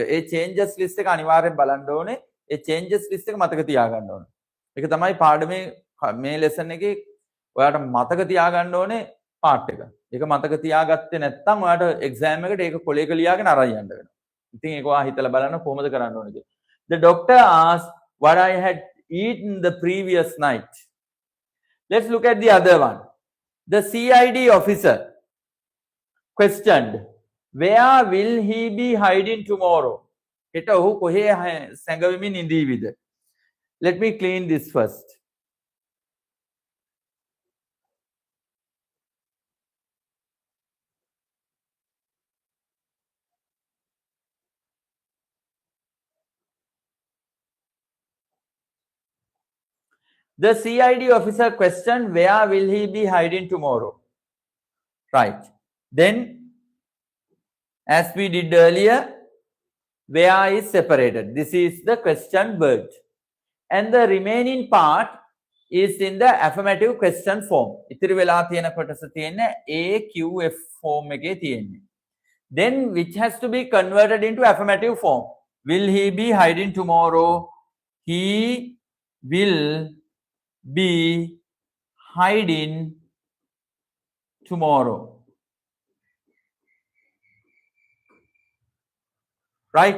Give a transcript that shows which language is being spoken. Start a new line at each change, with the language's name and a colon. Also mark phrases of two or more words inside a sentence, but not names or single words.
Sinhala: ඒ
English: changes list
Sinhala: එක අනිවාර්යෙන් බලන්න ඕනේ. ඒ
English: changes list
Sinhala: එක මතක තියාගන්න ඕනේ. ඒක තමයි පාඩමේ මේ lesson එකේ ඔයාලට මතක තියාගන්න ඕනේ part එක. ඒක මතක තියාගත්තේ නැත්නම් ඔයාලට exam එකට ඒක කොලේක ලියාගෙන අරන් යන්න වෙනවා. ඉතින් ඒක ඔයා හිතලා බලන්න කොහොමද කරන්න ඕනේ කියලා.
English: The doctor asked what I had eaten the previous night. Let's look at the other one. The CID officer questioned, where will he be hiding tomorrow?
Sinhala: හෙට ඔහු කොහේ සැඟවෙමින් ඉඳීවිද?
English: Let me clean this first. The CID officer questioned, where will he be hiding tomorrow? Right. Then, as we did earlier, where is separated. This is the question word. And the remaining part is in the affirmative question form.
Sinhala: ඉතිරි වෙලා තියෙන කොටස තියෙන්නේ
English: AQF form
Sinhala: එකේ තියෙන්නේ.
English: Then, which has to be converted into affirmative form. Will he be hiding tomorrow? He will be hiding tomorrow. Right?